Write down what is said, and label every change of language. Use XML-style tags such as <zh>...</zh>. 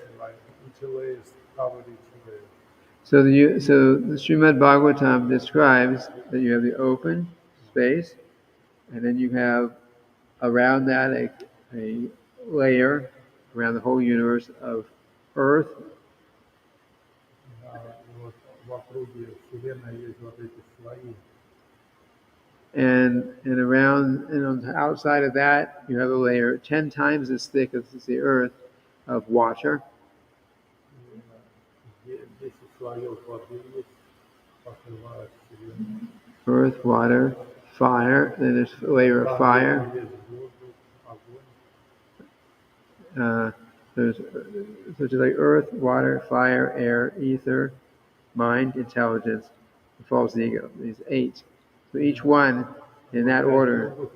<en>Like each layer is covered each layer. So the Srimad Bhagavatam describes that you have the open space, and then you have around that a layer around the whole universe of earth.</en> <ru>Вот в округе вселенной есть вот эти слои.</ru> <en>And on the outside of that, you have a layer 10 times as thick as the earth of water.</en> <ru>10 слоев воды есть, покрывают вселенную.</ru> <en>Earth, water, fire. Then there's a layer of fire.</en> <ru>Есть воздух, огонь.</ru> <en>There's like earth, water, fire, air, ether, mind, intelligence, and false ego. These 8. So each one in that order.</en>